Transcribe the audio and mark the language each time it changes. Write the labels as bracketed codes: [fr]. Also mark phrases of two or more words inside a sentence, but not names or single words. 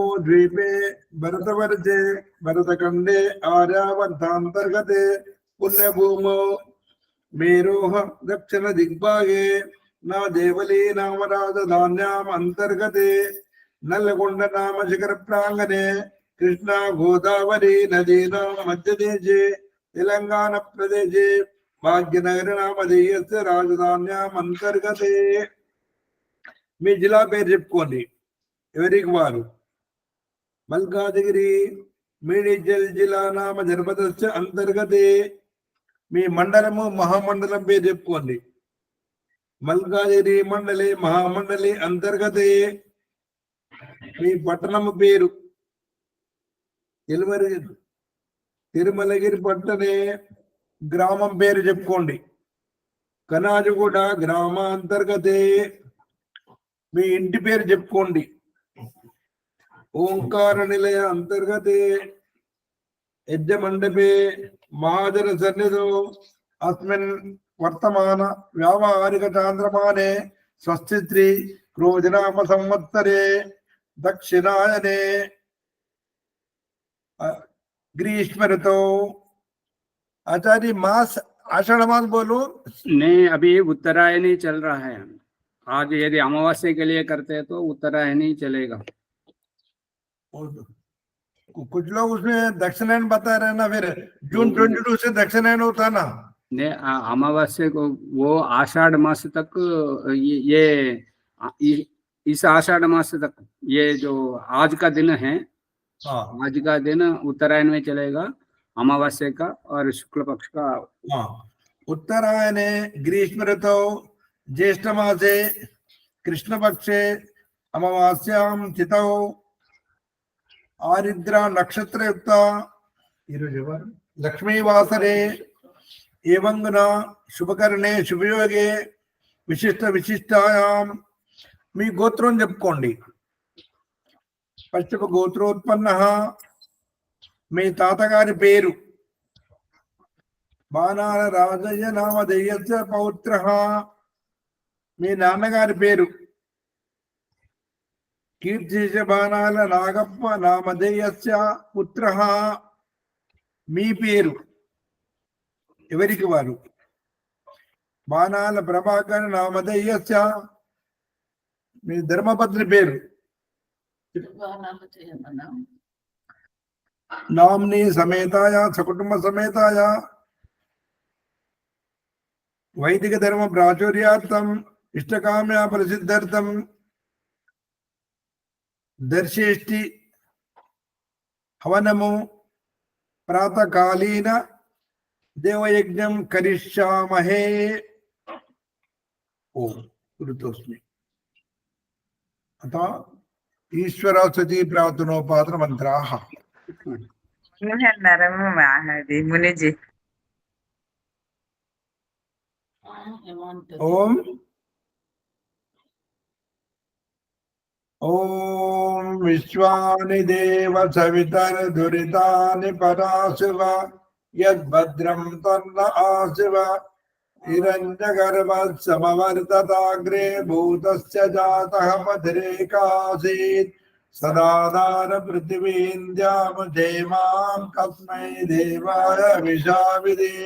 [sa] द्वीपे भरतवर्षे भरतखण्डे आर्यावर्तान्तर्गते पुण्यभूमौ मेरोः दक्षिण दिग्भागे न देवली नाम राजधान्याम् अन्तर्गते नल्लगोंड नाम शिखर प्रांगणे कृष्णा गोदावरी नदीनां मध्यदेशे तेलंगाना प्रदेशे भाग्यनगर नामधेयस्य राजधान्याम् अंतर्गते। [te] మీ జిల్లా పేరు చెప్పుకోండి ఎవరికి వారు. [sa] మల్కాజిగిరి మేడ్చల్ జిల్లా నామ జనపదస్య అంతర్గతే. [te] మీ మండలము మహామండలం పేరు చెప్పుకోండి. [sa] మల్కాజిగిరి మండలి మహామండలి అంతర్గతే. [te] మీ పట్టణము పేరు తిరుమలగిరి పట్టణే. గ్రామం పేరు చెప్పుకోండి. కనాజుగూడ గ్రామాంతర్గతే. మీ ఇంటి పేరు చెప్పుకోండి. [sa] ओंकार निलय अंतर्गते यज्ञ मंडपे महाजन सन्निधौ अस्मिन् वर्तमान व्यावहारिक चांद्रमाने स्वस्तिश्री क्रोधनाम संवत्सरे दक्षिणायने ग्रीष्म ऋतु। [hi] आचार्य मास आषाढ़ मास बोलो। नहीं, अभी उत्तरायणी चल रहा है। आज यदि अमावस्या के लिए करते हैं तो उत्तरायणी चलेगा। कुछ लोग उसमें दक्षिणायन बता रहे हैं ना, फिर जून 22 से दक्षिणायन होता है ना। ने अमावस्या को वो आषाढ़ मास तक इस आषाढ़ मास तक ये जो आज का दिन है, हाँ आज का दिन उत्तरायण में चलेगा, अमावस्या का और शुक्ल पक्ष का। हाँ, [sa] उत्तरायणे ग्रीष्म ऋतौ ज्येष्ठ मासे कृष्ण पक्षे अमावास्यां तिथौ आरिद्रा नक्षत्र युक्त लक्ष्मी वासरे एवं शुभकरणे शुभयोगे विशिष्ट विशिष्टायां [te] మీ గోత్రం చెప్పుకోండి. ఫస్ట్ గోత్రోత్పన్న, మీ తాతగారి పేరు, బాణాల రాజయ్య [sa] నామధేయస్య పౌత్ర, [te] మీ నాన్నగారి పేరు, కీర్తిశ బాణాల నాగప్ప [sa] నామధేయస్య పుత్ర, [te] మీ పేరు ఎవరికి వారు, బాణాల ప్రభాకర్ నామధేయస్య మీ ధర్మపత్ని పేరు, [sa] नामनी समेताया सकुटुंब समेताया वैदिक धर्म प्राचुर्यार्थम इष्टकाम्या प्रसिद्ध्यर्थम दर्शेष्टि हवनमु प्रातःकालीन देवयज्ञं करिष्यामहे। ओम ऋतोस्मि अतः ईश्वर स्तुति प्रार्थनोपात्र मंत्राः। [te] అది మునిజీ. [sa] ओम ओम विश्वानि देव सवितर दुरितानि पराशुव यद्भद्रं तन्न आशुव हिरण्यगर्भ समवर्तताग्रे भूतस्य जातः पथिरेकासीत् सदाधार पृथिवीन्द्याम देवां कस्मै देवाय विशाविदेव।